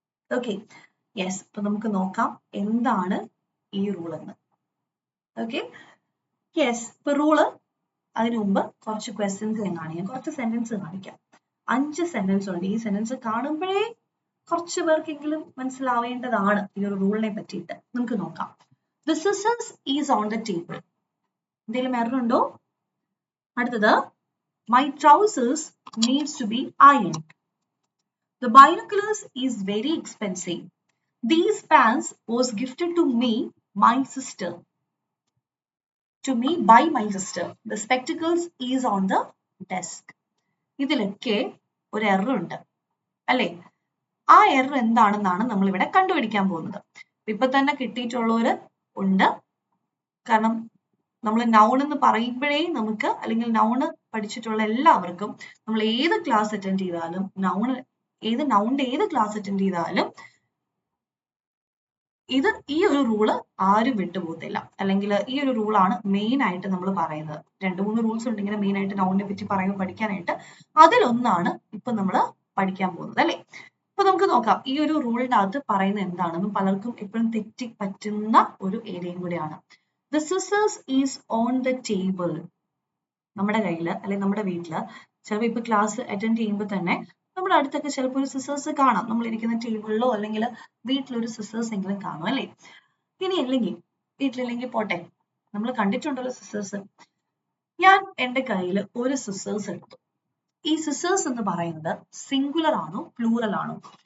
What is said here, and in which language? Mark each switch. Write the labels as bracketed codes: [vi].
[ml] Okay, yes. അപ്പൊ നമുക്ക് നോക്കാം എന്താണ് ഈ റൂൾ എന്ന്. Okay, yes. ഇപ്പൊ റൂള് അതിനു മുമ്പ് കുറച്ച് ക്വസ്റ്റ്യൻസ് ഞാൻ കാണിക്കാം, കുറച്ച് സെന്റൻസ് കാണിക്കാം. 5 സെന്റൻസ് ഉണ്ട്. ഈ സെന്റൻസ് കാണുമ്പോഴേ കുറച്ച് പേർക്കെങ്കിലും മനസ്സിലാവേണ്ടതാണ് ഈ ഒരു റൂളിനെ പറ്റിയിട്ട്. നമുക്ക് നോക്കാം. [en] The scissors is on the table. [ml] എന്തെങ്കിലും എറർ ഉണ്ടോ? അടുത്തത്, [en] my trousers needs to be ironed. The binoculars is very expensive. These pants was gifted to me, my sister. To me by my sister. The spectacles is on the desk. [ml] ഇതിലൊക്കെ ഒരു error ഉണ്ട് അല്ലെ? ആ error എന്താണെന്നാണ് നമ്മൾ ഇവിടെ കണ്ടുപിടിക്കാൻ പോകുന്നത്. ഇപ്പൊ തന്നെ കിട്ടിയിട്ടുള്ളവര് ഉണ്ട്. കാരണം നമ്മൾ നൗൺ എന്ന് പറയുമ്പോഴേ നമുക്ക്, അല്ലെങ്കിൽ നൗണ് പഠിച്ചിട്ടുള്ള എല്ലാവർക്കും, നമ്മൾ ഏത് ക്ലാസ് അറ്റൻഡ് ചെയ്താലും നൗണിന്റെ ഏത് ക്ലാസ് അറ്റൻഡ് ചെയ്താലും ഈ ഒരു റൂള് ആരും വിട്ടുപോകത്തില്ല. അല്ലെങ്കിൽ ഈ ഒരു റൂളാണ് മെയിൻ ആയിട്ട് നമ്മൾ പറയുന്നത്. 2-3 റൂൾസ് ഉണ്ട് ഇങ്ങനെ മെയിൻ ആയിട്ട് നൗണിനെ പറ്റി പറയുമ്പോൾ പഠിക്കാനായിട്ട്. അതിലൊന്നാണ് ഇപ്പൊ നമ്മൾ പഠിക്കാൻ പോകുന്നത് അല്ലെ? അപ്പൊ നമുക്ക് നോക്കാം ഈ ഒരു റൂളിന്റെ അകത്ത് പറയുന്നത് എന്താണെന്നും പലർക്കും എപ്പോഴും തെറ്റി പറ്റുന്ന ഒരു ഏരിയയും കൂടിയാണ്. [en] The scissors is on the table. [ml] നമ്മുടെ കയ്യില് അല്ലെങ്കിൽ നമ്മുടെ വീട്ടില് ചിലപ്പോൾ ഇപ്പൊ ക്ലാസ് അറ്റൻഡ് ചെയ്യുമ്പോൾ തന്നെ നമ്മുടെ അടുത്തൊക്കെ ചിലപ്പോൾ ഒരു സിസേഴ്സ് കാണാം. നമ്മൾ ഇരിക്കുന്ന ടേബിളിലോ അല്ലെങ്കിൽ വീട്ടിലൊരു സിസേഴ്സ് എങ്കിലും കാണും അല്ലെ? ഇനി അല്ലെങ്കിൽ വീട്ടിലില്ലെങ്കിൽ പോട്ടെ, നമ്മൾ കണ്ടിട്ടുണ്ടല്ലോ സിസേഴ്സ്. ഞാൻ എൻ്റെ കയ്യിൽ ഒരു സിസേഴ്സ് എടുത്തു. ഈ സിസേഴ്സ് എന്ന് പറയുന്നത് സിംഗുലർ ആണോ പ്ലൂറൽ ആണോ?